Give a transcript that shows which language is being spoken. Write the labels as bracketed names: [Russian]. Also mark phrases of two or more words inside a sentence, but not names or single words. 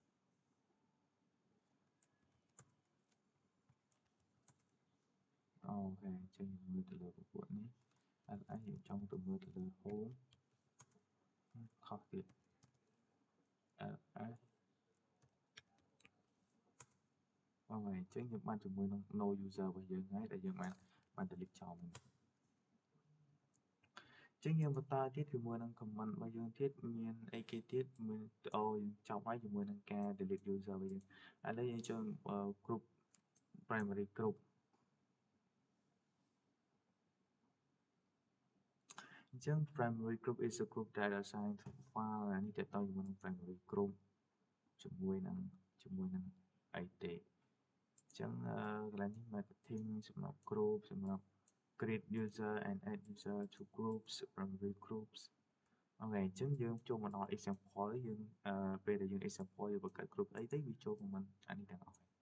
[Khmer] អូខេអញ្ចឹងយើងមើលទៅលើពពួកនេះឥឡូវយើងចង់ទៅមើលទៅលើ home ខុសទៀត ls អូខេអញ្ចឹងយើងបានជាមួយនឹង [English] no user [Khmer] របស់យើងហើយដែលយើងបាន delete ចោលមួយ អញ្ចឹងយើងបន្តទៀតជាមួយនឹង command របស់យើងទៀតមានអីគេទៀតមានយើងចប់ហើយជាមួយនឹងការ [English] delete user [Khmer] របស់យើងឥឡូវយើងចូល [English] group primary group [Khmer] អញ្ចឹង [English] primary group is a group that assigns file [Khmer] អានេះតើតើជាមួយនឹង [English] primary group [Khmer] ជាមួយនឹងអីទេអញ្ចឹងកន្លែងនេះ marketing សម្រាប់ group សម្រាប់ [English] create user and add user to groups primary groups [Khmer] អូខេអញ្ចឹងយើងចូលមកដល់ example យើងពេលដែលយើង example យើងបង្កើត group អីទៅវាចូលមកអានេះទាំងអស់